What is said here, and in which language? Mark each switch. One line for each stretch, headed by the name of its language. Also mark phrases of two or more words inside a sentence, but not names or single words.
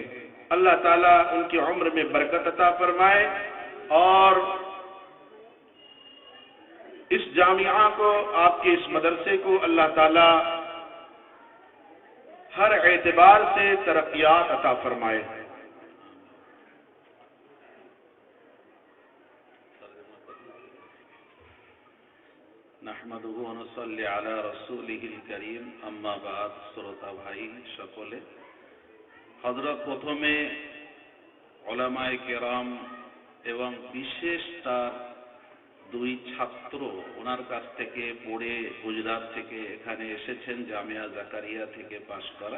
Urdu: اللہ تعالیٰ ان کی عمر میں برکت عطا فرمائے اور اس جامعہ کو، آپ کے اس مدرسے کو اللہ تعالیٰ ہر اعتبار سے ترقیات عطا فرمائے.
Arabic: نحمدہ و نصلی علی رسولہ الکریم اما بعد.
Bangla: শ্রোতা ভাই সকলে, হযরত প্রথমে উলামায়ে কেরাম এবং বিশেষ তার দুই ছাত্র ওনার কাছ থেকে পড়ে গুজরাট থেকে এখানে এসেছেন জামিয়া জাকারিয়া থেকে পাশ করা,